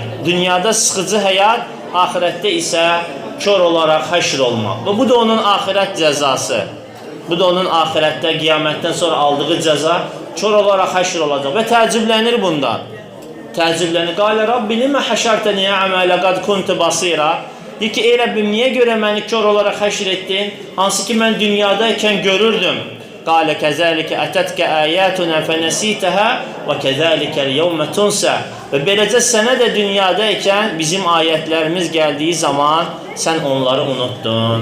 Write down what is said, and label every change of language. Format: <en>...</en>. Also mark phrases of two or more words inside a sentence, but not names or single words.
<az>Dünyada sıxıcı həyat, axirətdə isə kör olaraq həşr olmaq. Və bu da onun axirət cəzası. Bu da onun axirətdə, qiyamətdən sonra aldığı cəza kör olaraq həşr olacaq. Və təəccüblənir bundan.</az> <ar>Təəccüblənir. قال رب لم حشرتني أعمى لقد كنت بصيرا.</ar> <az>Deyir ki, ey Rəbbim, niyə görə məni kör olaraq həşr etdin? Hansı ki, mən dünyadaykən görürdüm.</az> <ar>قال كذلك أتتك آياتنا فنسيتها وكذلك اليوم تنسى.</ar> <az>Və beləcə sənə də dünyadaykən bizim ayətlərimiz gəldiyi zaman sən onları unuttun.</az>